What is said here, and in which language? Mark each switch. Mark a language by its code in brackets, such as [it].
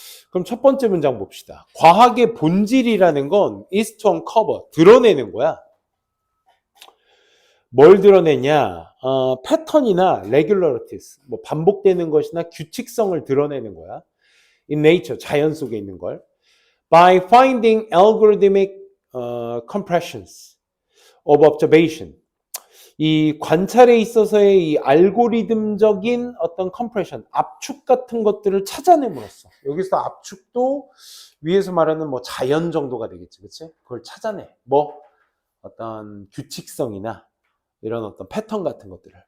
[ko] 그럼 첫 번째 문장 봅시다. 과학의 본질이라는 건 [en] is to uncover, [ko] 드러내는 거야. 뭘 드러내냐? 패턴이나 regularities, 뭐 반복되는 것이나 규칙성을 드러내는 거야. In nature, 자연 속에 있는 걸. [en] By finding algorithmic compressions of observation. [ko] 이 관찰에 있어서의 이 알고리즘적인 어떤 compression, 압축 같은 것들을 찾아냄으로써. 여기서 압축도 위에서 말하는 뭐 자연 정도가 되겠지, 그치? 그걸 찾아내. 뭐 어떤 규칙성이나 이런 어떤 패턴 같은 것들을.